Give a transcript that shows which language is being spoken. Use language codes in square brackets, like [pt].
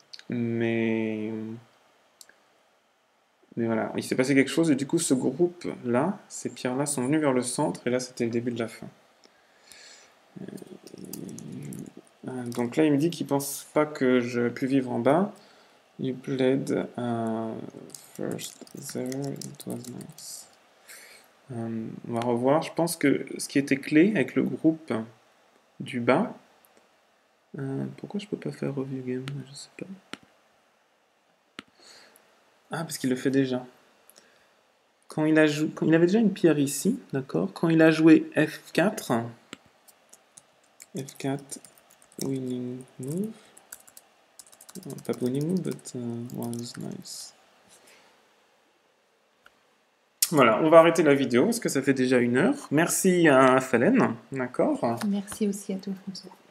[fr] Mais voilà, il s'est passé quelque chose et du coup ce groupe-là, ces pierres-là sont venues vers le centre et là c'était le début de la fin. Donc là il me dit qu'il pense pas que je pu vivre en bas. [en] You played first there, it was nice. [fr] On va revoir. Je pense que ce qui était clé avec le groupe du bas. Pourquoi je peux pas faire review game? Je sais pas. Ah, parce qu'il le fait déjà. Quand il avait déjà une pierre ici, d'accord. Quand il a joué F4, winning move. Pas [en] winning move, but was nice. [fr] Voilà, on va arrêter la vidéo parce que ça fait déjà 1 heure. Merci à Falène, d'accord. Merci aussi à toi, François.